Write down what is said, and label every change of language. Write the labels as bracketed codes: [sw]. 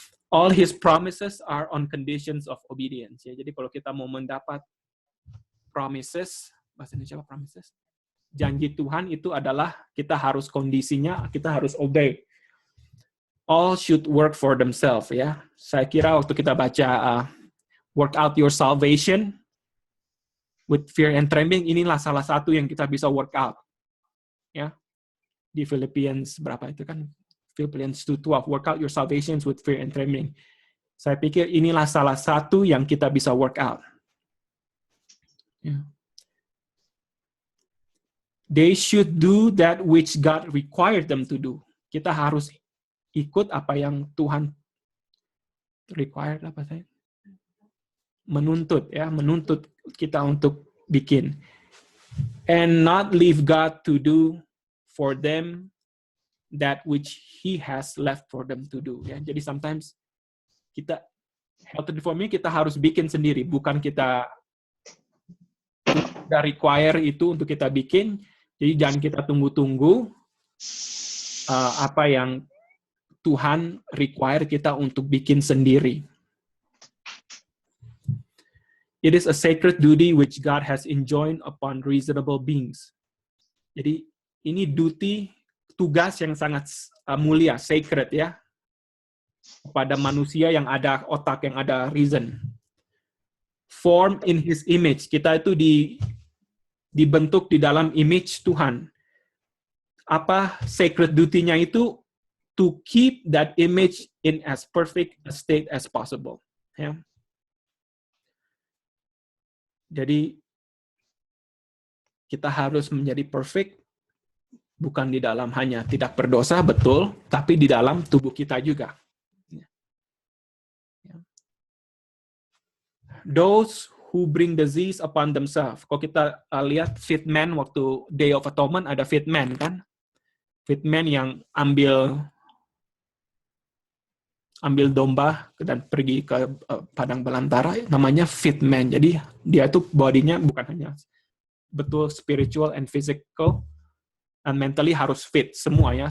[en] All His promises are on conditions of obedience. [id] Ya, jadi kalau kita mau mendapat promises, bahasa Indonesia apa promises? Janji Tuhan itu adalah kita harus kondisinya, kita harus obey. [en] All should work for themselves. [id] Ya, saya kira waktu kita baca [en] work out your salvation with fear and trembling, [id] inilah salah satu yang kita bisa work out. Ya, di Philippians berapa itu kan? [en] Philippians 2:12, work out your salvations with fear and trembling. [id] Saya pikir inilah salah satu yang kita bisa work out. [en] Yeah. They should do that which God required them to do. [id] Kita harus ikut apa yang Tuhan required, apa saya? Menuntut kita untuk bikin. [en] And not leave God to do for them that which He has left for them to do. [id] Ya, jadi sometimes kita health reforming kita harus bikin sendiri, bukan kita require itu untuk kita bikin. Jadi jangan kita tunggu-tunggu apa yang Tuhan require kita untuk bikin sendiri. [en] It is a sacred duty which God has enjoined upon reasonable beings. [id] Jadi ini tugas yang sangat mulia, sacred ya, kepada manusia yang ada otak, yang ada reason. [en] Formed in His image, [id] kita itu dibentuk di dalam image Tuhan. Apa sacred duty-nya itu? [en] To keep that image in as perfect a state as possible. [id] Ya. Jadi kita harus menjadi perfect, bukan di dalam hanya tidak berdosa, betul, tapi di dalam tubuh kita juga. [en] Those who bring disease upon themselves. [id] Kalau kita lihat fit man waktu Day of Atonement, ada fit man kan? Fit man yang ambil domba dan pergi ke padang belantara, namanya fit man. Jadi dia tuh bodinya bukan hanya betul [en] spiritual and physical, and mentally [id] harus fit semua ya.